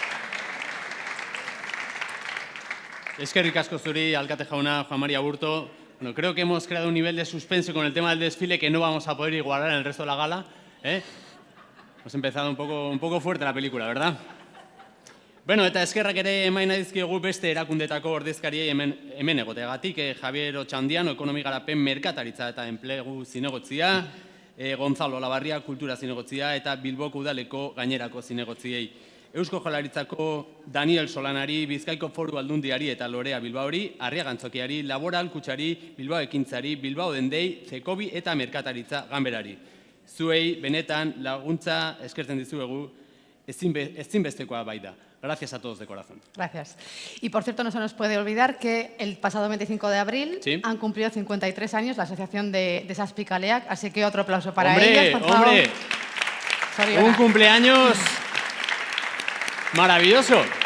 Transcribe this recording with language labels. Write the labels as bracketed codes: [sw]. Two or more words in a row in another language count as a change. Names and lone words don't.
[eu] Eskerrik asko zuri, alkate jauna, Juan Maria Aburto. [es] Bueno, creo que hemos creado un nivel de suspense con el tema del desfile que no vamos a poder igualar en el resto de la gala. Hemos empezado un poco fuerte la película, ¿verdad? [eu] Bueno, eta eskerrak ere emain dizkiegu beste erakundetako ordezkariei hemen egoteagatik, Javier Otxandiano, ekonomi garapen merkataritza eta enplegu zinegotzia, Gonzalo Olabarria, kultura zinegotzia eta Bilboko udaleko gainerako zinegotziei. Eusko Jaurlaritzako Daniel Solanari, Bizkaiko Foru Aldundiari eta Lorea Bilbaori, Arriaga Antzokiari, Laboral Kutxari, Bilbao Ekintzari, Bilbao Dendei, Zekobi eta Merkataritza Ganberari. Zuei benetan laguntza eskertzen dizuegu ezinbestekoa bai da. [es] Gracias a todos de corazón. Gracias. Y por cierto, no se nos puede olvidar que el pasado 25 de abril han cumplido 53 años la asociación de Zazpikaleak, así que otro aplauso para ellos, por favor. ¡Hombre! Un cumpleaños maravilloso.